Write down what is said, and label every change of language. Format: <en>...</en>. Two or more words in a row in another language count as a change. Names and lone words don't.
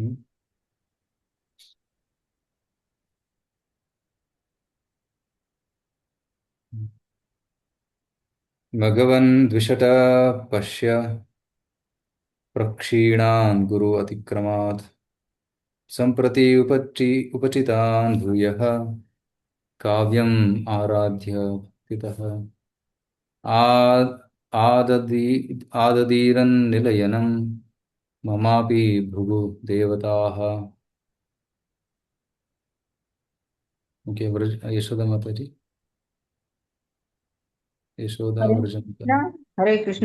<sa>ಭಗವನ್ ದ್ವಿಷಟ ಪಶ್ಯ ಪ್ರಕ್ಷೀಣಾನ್ ಗುರು ಅತಿಕ್ರಮಾತ್ ಸಂಪ್ರತಿ ಉಪಚಿತಾನ್ ಭೂಯಃ ಕಾವ್ಯಂ ಆರಾಧ್ಯ ಸ್ಥಿತಃ. ಆದದಿ ಆದದೀರನ್ನಿಲಯನಂ ಮಮಾಪಿ ಭೃಗು ದೇವತಾಃ.</sa> <kn>ಓಕೆ, ಯಶೋಧ ಮಾತಾಜಿ. ಯಶೋಧ ಹರೇ ವ್ರಜ ಕೃಷ್ಣ. ಹರೇ ಕೃಷ್ಣ.</kn>